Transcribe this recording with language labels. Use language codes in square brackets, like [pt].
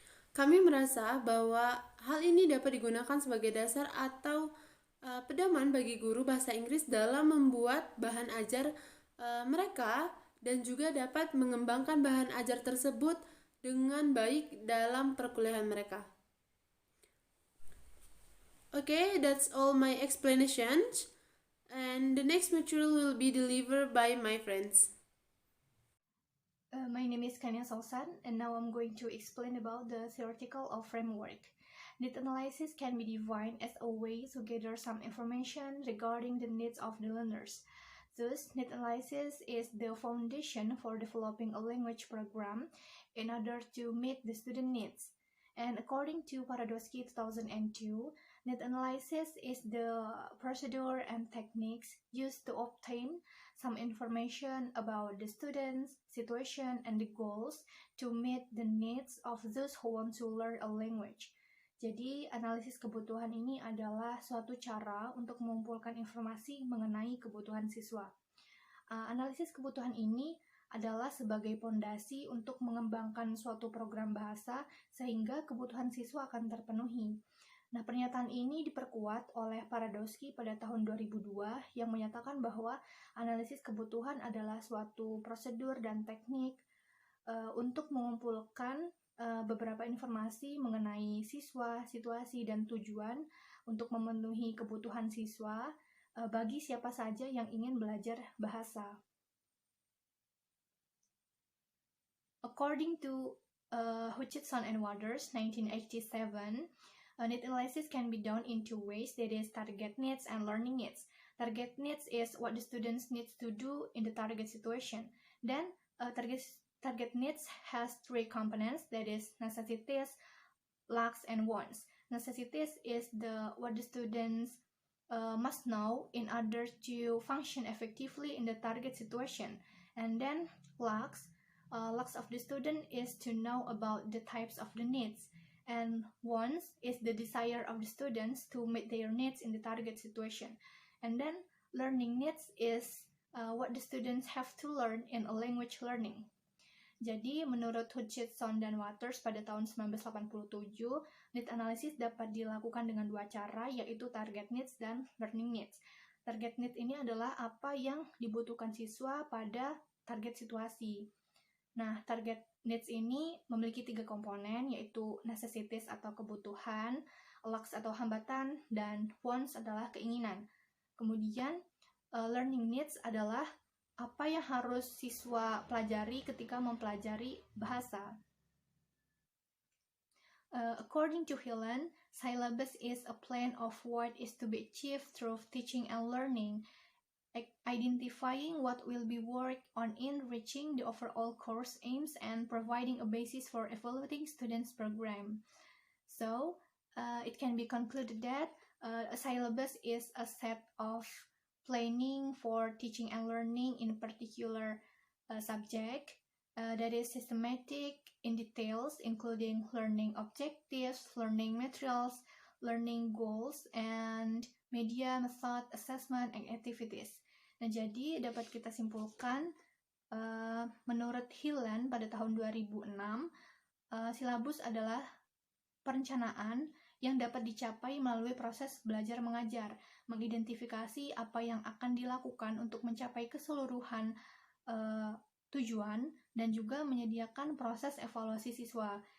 [id] Kami merasa bahwa hal ini dapat digunakan sebagai dasar atau pedoman bagi guru bahasa Inggris dalam membuat bahan ajar mereka, dan juga dapat mengembangkan bahan ajar tersebut dengan baik dalam perkuliahan mereka. [en] Okay, that's all my explanations, and the next material will be delivered by my friends. My name is Kania Sausan, and now I'm going to explain about the theoretical or framework. Need analysis can be defined as a way to gather some information regarding the needs of the learners. Thus, need analysis is the foundation for developing a language program in order to meet the student needs. And according to Paradowski 2002, need analysis is the procedure and techniques used to obtain some information about the students, situation, and the goals to meet the needs of those who want to learn a language. [id] Jadi, analisis kebutuhan ini adalah suatu cara untuk mengumpulkan informasi mengenai kebutuhan siswa. Analisis kebutuhan ini adalah sebagai pondasi untuk mengembangkan suatu program bahasa sehingga kebutuhan siswa akan terpenuhi. Nah, pernyataan ini diperkuat oleh Paradowski pada tahun 2002 yang menyatakan bahwa analisis kebutuhan adalah suatu prosedur dan teknik untuk mengumpulkan beberapa informasi mengenai siswa, situasi, dan tujuan untuk memenuhi kebutuhan siswa bagi siapa saja yang ingin belajar bahasa. [en] According to Hutchinson and Waters, 1987, need analysis can be done in two ways, that is target needs and learning needs. Target needs is what the students need to do in the target situation. Then target needs has three components, that is necessities, lacks, and wants. Necessities is what the students must know in order to function effectively in the target situation. And then lacks of the student is to know about the types of the needs. And wants is the desire of the students to meet their needs in the target situation. And then learning needs is what the students have to learn in a language learning. [id] Jadi, menurut Hutchinson dan Waters pada tahun 1987, need analysis dapat dilakukan dengan dua cara, yaitu target needs dan learning needs. Target need ini adalah apa yang dibutuhkan siswa pada target situasi. Nah, target needs ini memiliki tiga komponen, yaitu necessities atau kebutuhan, lacks atau hambatan, dan wants adalah keinginan. Kemudian, learning needs adalah apa yang harus siswa pelajari ketika mempelajari bahasa. [en] According to Helen, syllabus is a plan of what is to be achieved through teaching and learning, identifying what will be worked on in reaching the overall course aims and providing a basis for evaluating students' program. So, it can be concluded that a syllabus is a set of planning for teaching and learning in a particular subject that is systematic in details, including learning objectives, learning materials, learning goals, and media, method, assessment, and activities. [id] Nah, jadi dapat kita simpulkan, menurut Helen pada tahun 2006, silabus adalah perencanaan yang dapat dicapai melalui proses belajar mengajar, mengidentifikasi apa yang akan dilakukan untuk mencapai keseluruhan tujuan, dan juga menyediakan proses evaluasi siswa.